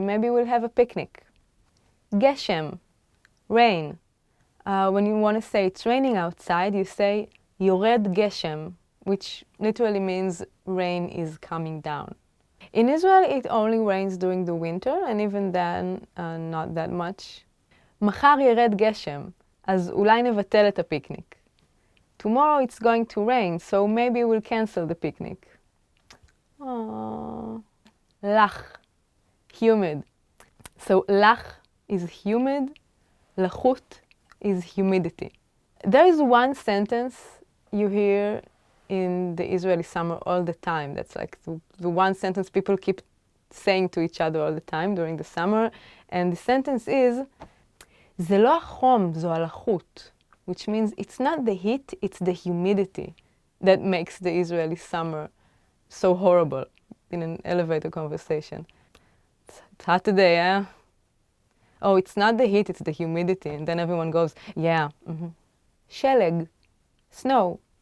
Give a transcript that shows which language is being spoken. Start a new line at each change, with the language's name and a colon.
English: Maybe we'll have a picnic. גשם, rain. When you want to say it's raining outside, you say
Hebrew: יורד גשם,
English: which literally means rain is coming down. In Israel, it only rains during the winter, and even then, not that much.
Hebrew: מחר ירד גשם, אז אולי נבטל את הפיקניק.
English: Tomorrow it's going to rain, so maybe we'll cancel the picnic. Aww. לח, humid. So לח is humid, לחות is humidity. There is one sentence you hear in the Israeli summer all the time. That's like the one sentence people keep saying to each other all the time during the summer. And the sentence is,
Hebrew: זה לא החום, זו הלחות.
English: Which means it's not the heat, it's the humidity that makes the Israeli summer so horrible in an elevator conversation. It's hot today, eh? Oh, it's not the heat, it's the humidity. And then everyone goes, yeah. שלג, snow.